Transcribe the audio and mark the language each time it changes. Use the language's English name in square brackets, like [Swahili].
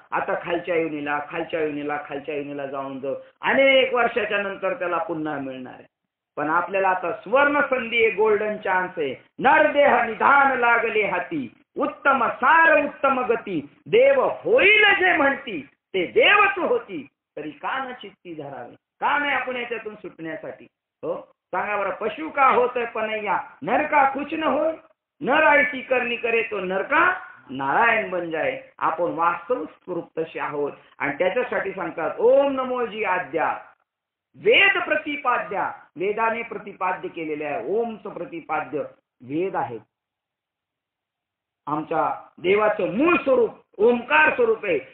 [Marathi] आता खालच्या युनीला खालच्या युनीला खालच्या युनीला जाऊन अनेक वर्षाच्या नंतर त्याला पुन्हा मिळणार आहे. पण आपल्याला आता सुवर्ण संधी आहे, गोल्डन चान्स आहे. नरदेह निधान लागले हाती, उत्तम सार उत्तम गती, देव होईल जे म्हणती ते देवच होती, तरी का न चित्ती धरावे. का नाही आपण याच्यातून सुटण्यासाठी? हो सांगा बरं, [Hindi] पशु का होत पनैया, नर का कुछ न होय, नर ऐसी करणी करे तो नरका नारायण बन जाय. [Marathi] आपण वास्तव स्वरूप तसे आहोत. आणि त्याच्यासाठी सांगतात ओम नमो जी आद्या, वेद प्रतिपाद्या, वेदाने प्रतिपाद्य केलेले आहे. ओमचं प्रतिपाद्य वेद आहे. आमच्या देवाचं मूळ स्वरूप ओंकार स्वरूप आहे.